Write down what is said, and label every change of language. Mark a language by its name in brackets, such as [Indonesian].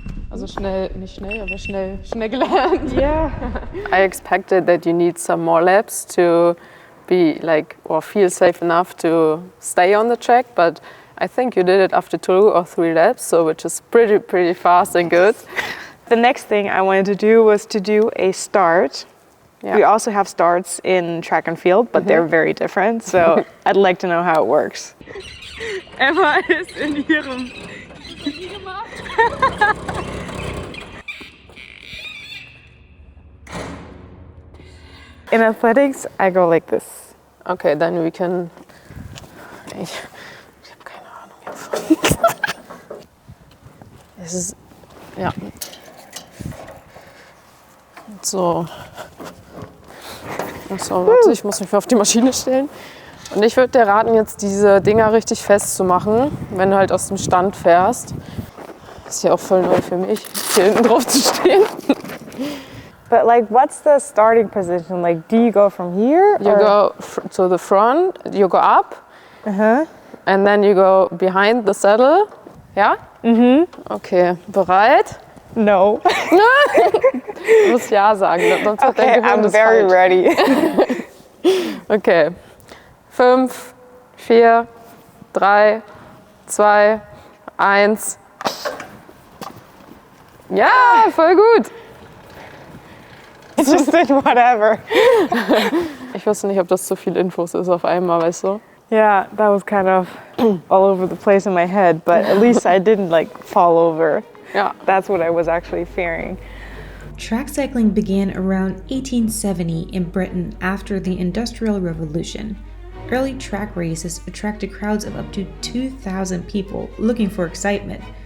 [German] Also schnell, nicht schnell, aber schnell gelernt. [English] Yeah. I expected that you need some more laps to be like, or feel safe enough to stay on the track, but I think you did it after 2 or 3 laps, so which is pretty fast and good. The next thing I wanted to do was to do a start. Yeah. We also have starts in track and field, but they're very different, so I'd like to know how it works. [German] Emma ist in ihrem... [English] In athletics, I go like this. Okay, then we can. [German] Ich habe keine Ahnung davon. Es ist. Ja. So. So, warte, ich muss mich mal auf die Maschine stellen. Und ich würde dir raten, jetzt diese Dinger richtig festzumachen, wenn du halt aus dem Stand fährst. Das ist ja auch voll neu für mich, hier hinten drauf zu stehen. [English] But like, what's the starting position? Like, do you go from here? You go to the front, you go up, and then you go behind the saddle. [German] Ja? Mhm. Okay, bereit? [English] No. [German] Du musst ja sagen, sonst hat dein [English] Okay, [German] Gehirn [English] I'm [German] das [English] very [German] falsch. [English] ready. Okay. 5, 4, 3, 2, 1. [German] Ja, voll gut. [English] It's just did whatever. [German] Ich wusste nicht, ob das zu viel Infos ist auf einmal, weißt du? [English] Yeah, that was kind of all over the place in my head, but at least I didn't like fall over. [German] Ja. [English] That's what I was actually fearing. Track cycling began around 1870 in Britain after the Industrial Revolution. Early track races attracted crowds of up to 2,000 people looking for excitement.